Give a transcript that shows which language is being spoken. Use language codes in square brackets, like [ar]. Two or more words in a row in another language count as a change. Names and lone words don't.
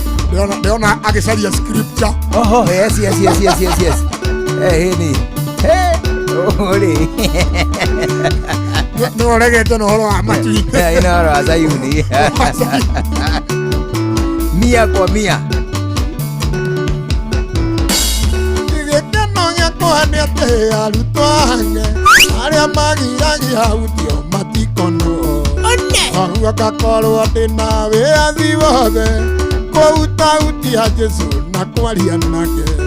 [ki] Ndĩrona, ndĩrona agĩcaria scripture. Oho, [en] yes, yes, yes, yes, yes, yes. [ki] Eh, hĩ ni. Hĩ, ũrĩ. Nĩ, nĩ ũregete na ũhoro wa matui. Eh, ĩno ũhoro wa Zayuni. [sw] Mia kwa mia. [ki] Gĩkeno gĩakwa nĩ atĩ arutwo ake, arĩa magiragia utio matikonwo. [en] One. [ki] Wahua ngakorwo ndĩ na wĩathi wothe, kũhuta hutia Jesũ na kwaria nake.